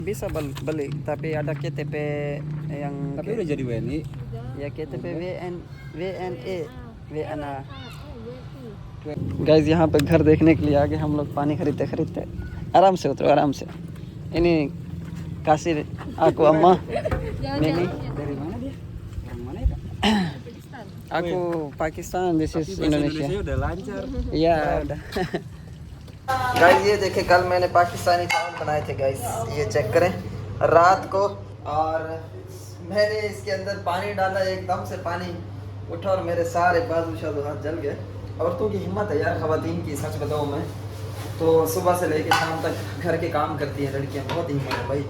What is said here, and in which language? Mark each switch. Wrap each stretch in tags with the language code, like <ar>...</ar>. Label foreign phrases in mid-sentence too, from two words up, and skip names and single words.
<id>Bisa beli, tapi ada KTP yang Tapi udah jadi WNI. ya KTP VNA VNA।</id> <hi>गाइस यहाँ पे घर देखने के लिए आगे हम लोग पानी खरीदते खरीदते आराम से उतरो आराम से।</hi> <id>ini kasih aku अम्मा Mimi। Dari mana dia? Orang mana ya, Kak? aku Pakistan,</id> <en>this is</en> <id>Bahasa Indonesia। udah lancar.</id> <hi>या उधर। गाइस ये देखे कल मैंने पाकिस्तानी चावल बनाए थे गाइस, ये चेक करें रात को। और मैंने इसके अंदर पानी डाला, एकदम से पानी उठा और मेरे सारे बाजू शाजू हाथ जल गए। औरतों की हिम्मत है यार, खवातीन की, सच बताऊँ मैं तो सुबह से लेकर शाम तक घर के काम करती हैं लड़कियां, बहुत हिम्मत है भाई।</hi>